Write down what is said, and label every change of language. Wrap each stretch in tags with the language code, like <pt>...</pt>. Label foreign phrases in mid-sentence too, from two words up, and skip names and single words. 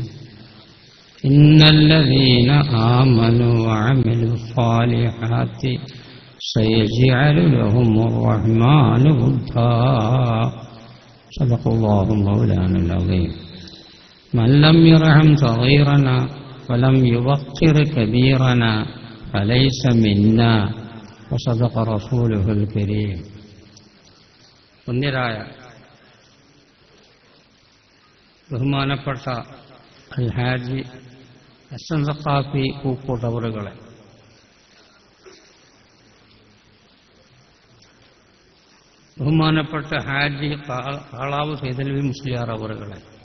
<ar>إن الذين آمنوا وعملوا الصالحات سيجعل لهم الرحمن ودا. صدق الله مولانا العظيم. من لم يرحم صغيرنا ولم يوقر كبيرنا فليس منا. وصدق رسوله الكريم.</ar> <ml>ബഹുമാനപ്പെട്ട അൽഹാജി ഹസൻ സഖാഫി പൂക്കോട്ട് അവറുകളെ, ബഹുമാനപ്പെട്ട ഹാജി കാളാവ് സൈദലവി മുസ്ലിയാർ അവറുകളെ,</ml>